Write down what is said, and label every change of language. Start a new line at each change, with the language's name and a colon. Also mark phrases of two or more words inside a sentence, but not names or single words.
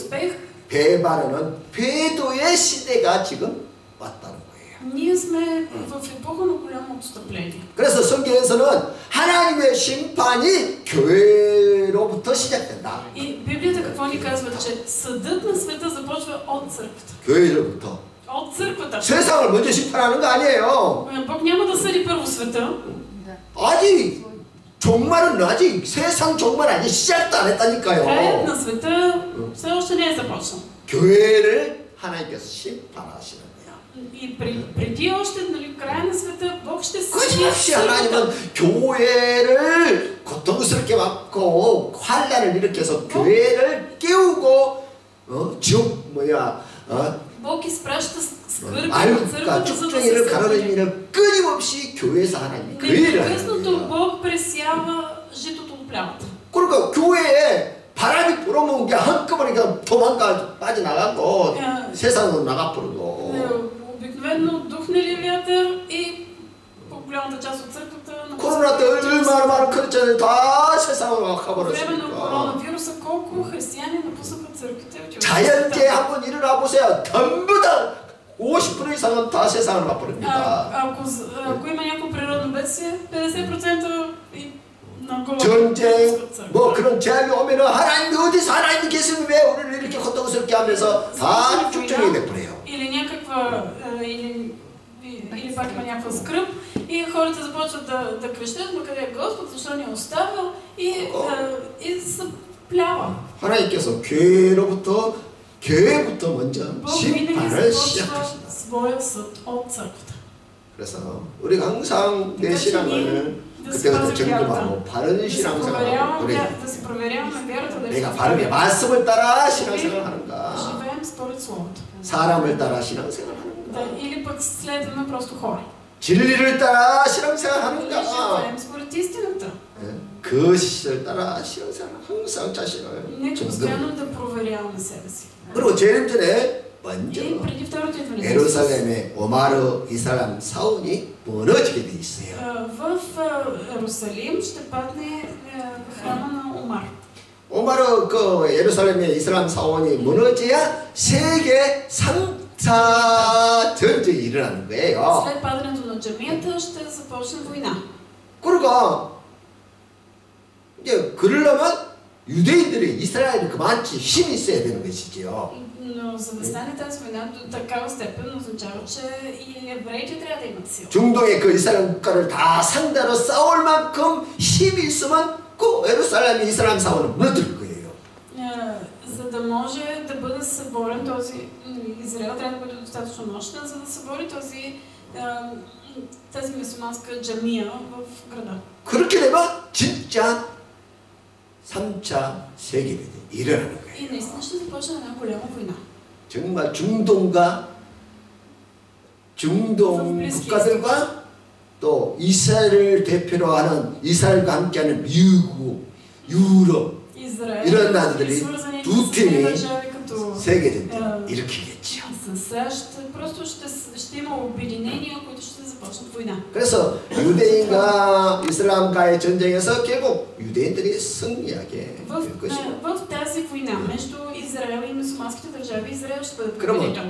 Bulgarian: успех.
Korean: 배반하는 배도의 시대가 지금 왔다는 거예요.
Bulgarian: Ние сме в епоха на голямо отстъпление.
Korean: 그래서 성경에서는 하나님의 심판이 교회로부터 시작된다.
Bulgarian: И Библията какво ни казва, че съдът на света започва от църквата.
Korean: 교회로부터.
Bulgarian: От църквата.
Korean: 세상을 먼저 심판하는 거 아니에요.
Bulgarian: Бог няма да съди първо света.
Korean: 아직 종말은 아직 세상 종말 아직 시작도 안
Bulgarian: Краят
Korean: 했다니까요.
Bulgarian: на света все още не е започнал.
Korean: 교회를 하나님께서 심판하시는 거야.
Bulgarian: И преди още, нали, края на света, Бог ще съди
Korean: 거짓없이
Bulgarian: църквата.
Korean: 하나님은 교회를 고통스럽게 막고 환란을 일으켜서 교회를 깨우고 지옥
Bulgarian: Бог изпраща скърби на
Korean: 알과
Bulgarian: църквата, за да се
Korean: 쭉정이를
Bulgarian: съди.
Korean: 가르는 일을 끊임없이 교회에서 하나님이 그 일을 하는
Bulgarian: Непрекъснато
Korean: 거예요.
Bulgarian: Бог пресява житото от плявата.
Korean: 그러니까 교회에 바람이 불어오면 게 한꺼번에 그냥 도망가 빠져나가고 야. 세상으로 나가버리고
Bulgarian: Обикновено духне ли вятър и по-голямата част от църквата
Korean: 코로나 때 얼마나 많은 크리스천이 다 세상으로
Bulgarian: По време на
Korean: 가버렸으니까
Bulgarian: коронавируса колко християни напуснаха църквите.
Korean: 자연재해 한번 일어나 보세요. 전부 다 50% 이상은 다 세상으로 가버립니다.
Bulgarian: Ако има някакво природно бедствие, 50% и нагоре.
Korean: 전쟁 뭐 그런 재앙이 오면은 하나님 어디서 하나님 계시면 왜 우리를 이렇게 헛되고스럽게 하면서 다 축적이 돼버려요.
Bulgarian: Или някаква или пак има някаква скръб и хората започват да крещят, но къде е Господ, защо ни остава и се плява.
Korean: 하나님께서 교회부터 먼저
Bulgarian: Бог винаги
Korean: 심판을
Bulgarian: започва
Korean: 시작하신다.
Bulgarian: своя съд от църквата.
Korean: 그래서 우리가 항상 내 신앙을 그때그때 점검하고 바른 신앙생활을 우리
Bulgarian: да си проверяваме вярата, да
Korean: 내가 바르게 말씀을 따라 신앙생활을 하는가
Bulgarian: живеем според Словото.
Korean: 사람을 따라 신앙생활을 하는가
Bulgarian: Или пък следваме просто хора.
Korean: 진리를 따라 신앙생활을
Bulgarian: Или
Korean: 하는가
Bulgarian: живеем според истината.
Korean: 그 시를 따라 신앙생활을 항상 자신을
Bulgarian: Нека
Korean: 점검
Bulgarian: постоянно да проверяваме себе си.
Korean: 그리고 제일 전에 먼저
Bulgarian: И преди второто идване на Исус,
Korean: 예루살렘의 오마르 이 사람 사원이 무너지게 돼 있어요.
Bulgarian: в Иерусалим ще падне храма на Омар.
Korean: 오마르 그 예루살렘의 이슬람 사원이 무너져야 세계 3차 전쟁이 일어나는 거예요.
Bulgarian: След падането на джамията ще започне война.
Korean: 그러니까 이제 그러려면 유대인들이 이스라엘이 그만치 힘이 있어야 되는 것이지요.
Bulgarian: Но за да стане тази война до такава степен означава, че и евреите трябва да имат сила.
Korean: 중동의 그 이스라엘 국가를 다 상대로 싸울 만큼 힘이 있으면 그 예루살렘의 이스라엘 사원은 무너질 거예요.
Bulgarian: За да може да бъде съборен този Израел, трябва да бъде достатъчно мощен, за да събори тази мюсюлманска джамия в града.
Korean: 그렇게 되면 진짜 3차 세계대전이 일어나는 거예요.
Bulgarian: И наистина ще започне една голяма война.
Korean: 정말 중동 국가들과 또 이스라엘을 대표로 하는 이스라엘과 함께하는 미국, 유럽
Bulgarian: Израел,
Korean: 이런 나라들이
Bulgarian: свързаните
Korean: 두
Bulgarian: с
Korean: 팀이
Bulgarian: държави като
Korean: 세계대전을 일으키겠죠.
Bulgarian: с САЩ, просто ще има обединения, които ще започнат война.
Korean: 그래서 유대인과 이슬람과의 전쟁에서 결국 유대인들이 승리하게 될 것이고
Bulgarian: В тази война между Израел и мюсюлманските държави, Израел ще бъде
Korean: 그러면
Bulgarian: победител.